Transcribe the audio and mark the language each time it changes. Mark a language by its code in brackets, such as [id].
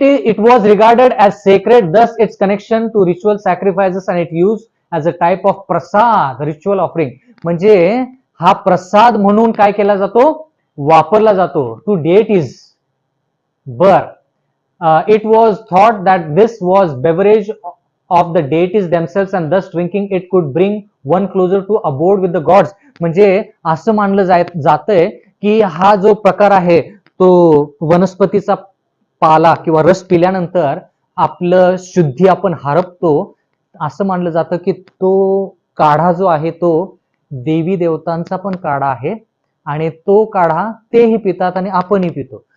[en] It was regarded as sacred, thus its connection to ritual sacrifices and it used as a type of prasad, ritual offering. [mr] म्हणजे हा प्रसाद म्हणून काय केला जातो? वापरला जातो [en] To deities. बर, it was thought that this was beverage of the deities themselves and thus drinking it could bring one closer to abode with the gods. [mr] म्हणजे असं मानलं जातंय की हा जो प्रकार आहे तो वनस्पतीचा पाला किंवा रस पिल्यानंतर आपलं शुद्धी आपण हरपतो. असं मानलं जातं की तो काढा जो आहे तो देवी देवतांचा पण काढा आहे आणि तो काढा तेही पितात आणि आपणही पितो.